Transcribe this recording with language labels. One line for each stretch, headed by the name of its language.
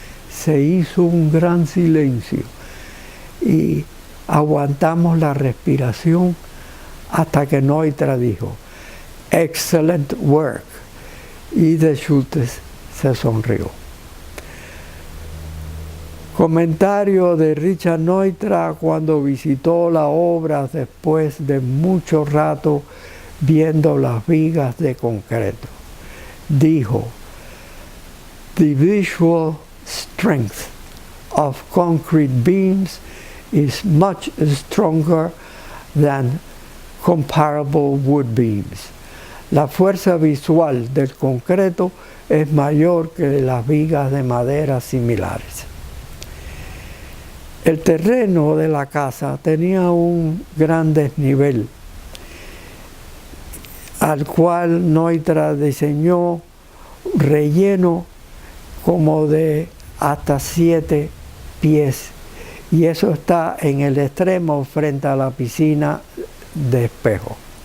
Spanish: Se hizo un gran silencio y aguantamos la respiración hasta que Neutra dijo:
English: "Excellent work",
Spanish: y de Schultes se sonrió. Comentario de Richard Neutra cuando visitó la obra después de mucho rato viendo las vigas de concreto. Dijo:
English: "The visual strength of concrete beams is much stronger than comparable wood beams".
Spanish: La fuerza visual del concreto es mayor que las vigas de madera similares. El terreno de la casa tenía un gran desnivel, al cual Neutra diseñó relleno como de hasta 7 pies, y eso está en el extremo frente a la piscina de espejo.